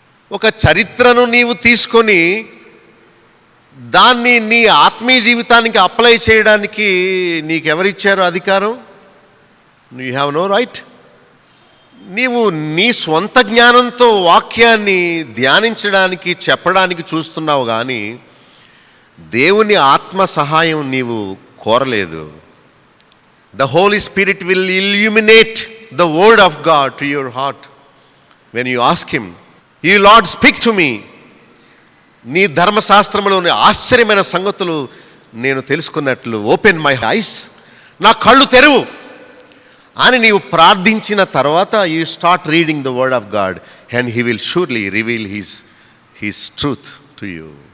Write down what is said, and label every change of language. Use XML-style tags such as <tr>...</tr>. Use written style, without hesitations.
<te>ఒక చరిత్రను నీవు తీసుకొని దాన్ని నీ ఆత్మీయ జీవితానికి అప్లై చేయడానికి నీకెవరిచ్చారో అధికారం?</te> <en>You have no right.</en> <te>నీవు నీ స్వంత జ్ఞానంతో వాక్యాన్ని ధ్యానించడానికి, చెప్పడానికి చూస్తున్నావు, కానీ దేవుని ఆత్మ సహాయం నీవు కోరలేదు.</te> <en>The Holy Spirit will illuminate the word of God to your heart when you ask him, "You Lord, speak to me."</en> <te>నీ ధర్మశాస్త్రంలోని ఆశ్చర్యమైన సంగతులు నేను తెలుసుకున్నట్లు,</te> <en>open my eyes,</en> <te>నా కళ్ళు తెరువు అని నీవు ప్రార్థించిన తర్వాత</te> <en>You start reading the word of God and he will surely reveal his truth to you.</en>